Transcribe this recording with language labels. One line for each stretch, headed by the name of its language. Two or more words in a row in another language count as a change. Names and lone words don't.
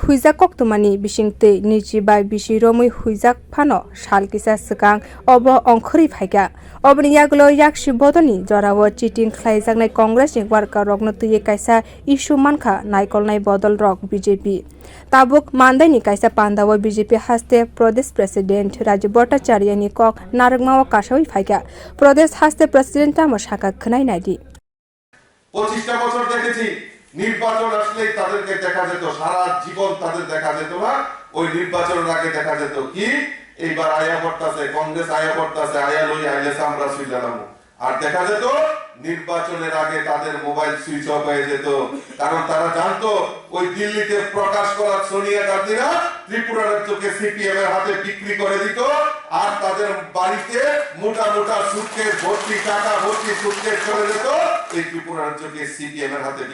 Kok Borok: huijak koktumani bisingtwi nwichi bai bisi ramwi huijak phano salkisa swkang obo ongkhri phaika oboni yagulo yakchi bodol ni jorao cheating khlaijaknai Congress ni worker rokno tui kaisa issue mankha naikolnai bodol rok BJP tabuk mandai ni kaisa pandao BJP haste
English: Pradesh President
Kok Borok: Raju Bhattacharya ni kok naragmao kasawi phaika Pradesh haste President tamo shaka khwnai naidi
Bangla: 25টা বছর দেখেছি নির্বাচন আসলেই তাদেরকে দেখা যেত সারা জীবন তাদের দেখা যেত না ওই নির্বাচনের আগে দেখা যেত কি এইবার আয়া পড়তাছে কংগ্রেস আয়া পড়তাছে আয়া লই আইলে আমরা সুইলাম আর দেখা যেত নির্বাচনের আগে তাদের মোবাইল
English: switch off
Bangla: হয়ে যেত কারণ তারা জানতো ওই দিল্লিতে প্রকাশ করা সোনিয়া গান্ধীরা ত্রিপুরা রাজ্যকে সিপিএম এর হাতে বিক্রি করে দিত আর তাদের বাড়িতে মোটা মোটা সুটকেস ভর্তি টাকা ভর্তি সুটকেস চলে যেত এই ত্রিপুরা রাজ্যকে সিপিএম এর হাতে